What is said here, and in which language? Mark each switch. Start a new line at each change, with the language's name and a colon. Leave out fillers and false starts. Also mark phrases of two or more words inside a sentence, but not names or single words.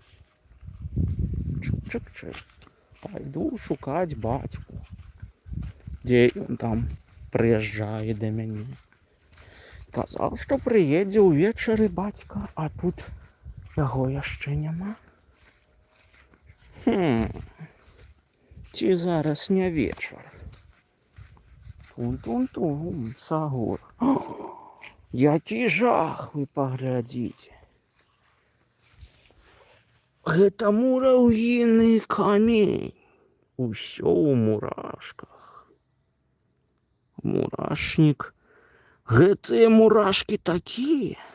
Belarusian: Чик-чик-чик. Пойду шукать батьку. Дзень там прыязджае да мяне. Казаў, што прыедзе ўвечары бацька, а тут яго яшчэ няма. Ці зараз не вечар? Тун-тун-тун, Сагур. Які жах, вы паглядзіце. Гэта мураўгіны камень. Усё ў мурашках. Мурашнік. Гэтыя мурашкі такія.